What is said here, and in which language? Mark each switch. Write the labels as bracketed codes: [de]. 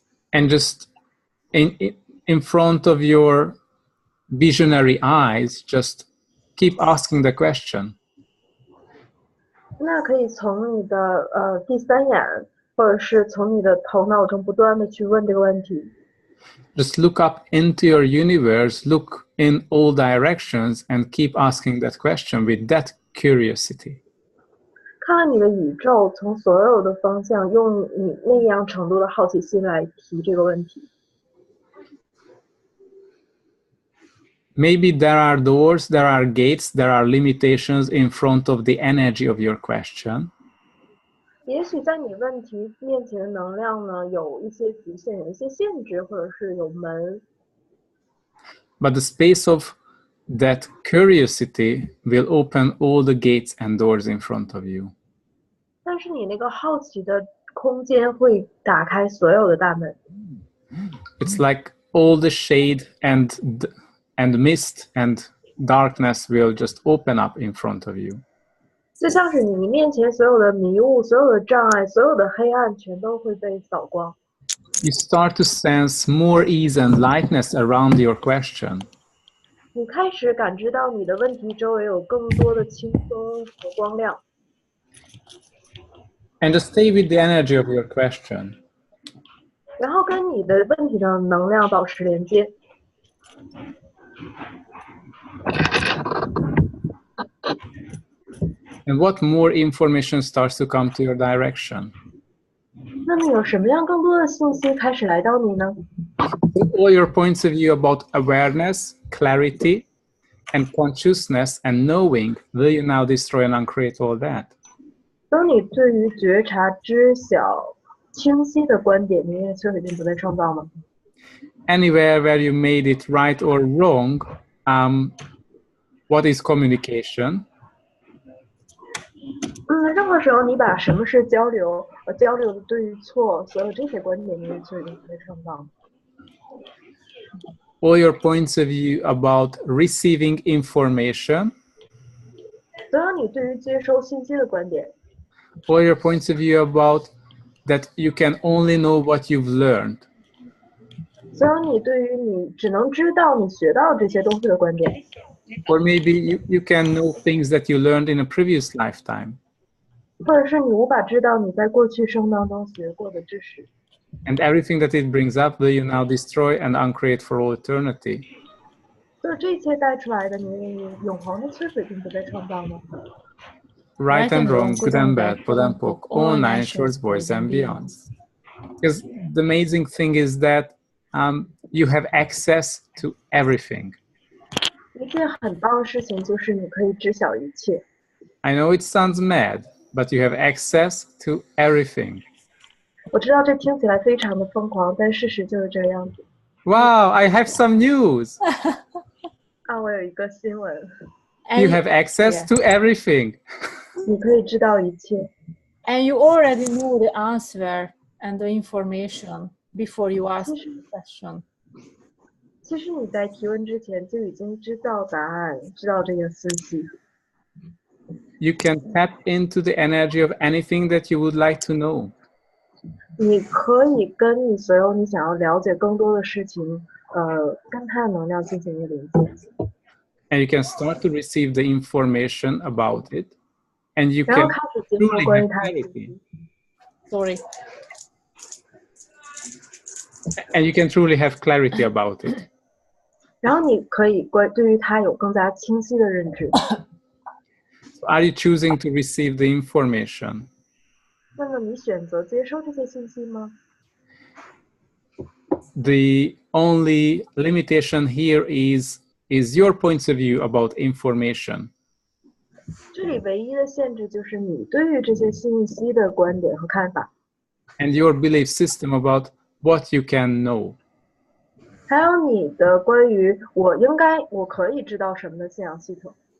[en] and just in front of your visionary eyes, just keep asking the question. [zh] 那可以从你的第三眼，或者是从你的头脑中不断的去问这个问题。 [en] Just look up into your universe, look in all directions, and keep asking that question with that curiosity. [zh] 看看你的宇宙，从所有的方向，用你那样程度的好奇心来提这个问题。 [en] Maybe there are doors, there are gates, there are limitations in front of the energy of your question. [zh] 也许在你问题面前的能量呢，有一些局限，有一些限制，或者是有门。 [en] But the space of that curiosity will open all the gates and doors in front of you. [zh] 但是你那个好奇的空间会打开所有的大门， [en] It's like all the shade and mist and darkness will just open up in front of you. [zh] 就像是你面前所有的迷雾、所有的障碍、所有的黑暗，全都会被扫光。 [en] You start to sense more ease and lightness around your question. [zh] 你开始感知到你的问题周围有更多的轻松和光亮， [en] And just stay with the energy of your question. [zh] 然后跟你的问题的能量保持连接。 [en] And what more information starts to come to your direction? [zh] 那么有什么样更多的信息开始来到你呢？ [en] All your points of view about awareness, clarity, and consciousness and knowing, will you now destroy and uncreate all that? [zh] 当你对于觉察、知晓、清晰的观点，你也摧毁并不再创造吗？ [en] Anywhere where you made it right or wrong, what is communication? [zh] 任何时候你把什么是交流，交流的对与错，所有这些观点，你也摧毁并不再创造吗？ [en] All your points of view about receiving information, [zh] 所有你对于接收信息的观点， [en] all your points of view about that you can only know what you've learned. [zh] 所有你对于你只能知道你学到这些东西的观点， [en] Or maybe you can know things that you learned in a previous lifetime. [zh] 或者是你无法知道你在过去生当中学过的知识， [en] And everything that it brings up, will you now destroy and uncreate for all eternity? [zh] 所以这一切带出来的，你愿意永恒的摧毁并不再创造吗？ [en] Right and wrong, good and bad, put and poke, all nine shorts, boys and beyonds. Because the amazing thing is that you have access to everything. [zh] 一件很棒的事情就是你可以知晓一切。 [en] I know it sounds mad, but you have access to everything. [zh] 我知道这听起来非常的疯狂，但事实就是这样子。 [en] Wow, I have some news. [zh] 啊，我有一个新闻， [en] You have access to everything. [zh] 你可以知道一切， [en] And you already know the answer and the information before you ask the question. [zh] 其实你在提问之前就已经知道答案，知道这个信息。 [en] You can tap into the energy of anything that you would like to know. [zh] 你可以跟你所有你想要了解更多的事情，跟它的能量进行一个连接。 [en] And you can start to receive the information about it. And you [zh] 然后开始接受 [en] truly [zh] 关于 [en] have [zh] 它的信 [en] clarity. [zh] 息， [en] Sorry. And you can truly have clarity about it. [zh] 然后你可以对于它有更加清晰的认知。 [en] Are you choosing to receive the information? [zh] 那么你选择接收这些信息吗？ [en] The only limitation here is your points of view about information. [zh] 这里唯一的限制就是你对于这些信息的观点和看法， [en] And your belief system about what you can know. [zh] 还有你的关于我可以知道什么的信仰系统，